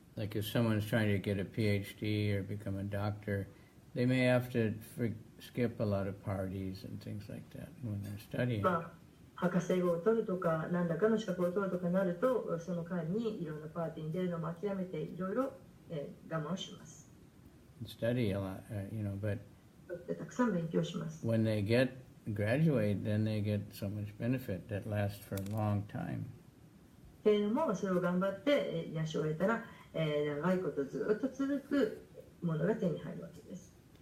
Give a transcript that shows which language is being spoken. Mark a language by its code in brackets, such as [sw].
[en] Like if someone's trying to get a PhD or become a doctor, they may have to skip a lot of parties and things like that when they're studying. [ja] 博士号を取るとか、何らかの資格を取るとかなると、その間にいろんなパーティーに出るのも諦めて、いろいろ我慢をします。 [en] Study a lot, you know, but [ja] たくさん勉強します。 [en] when they graduate, then they get so much benefit that lasts for a long time. [ja] けれども、それを頑張って養を得たら、長いことずっと続くものが手に入るわけです。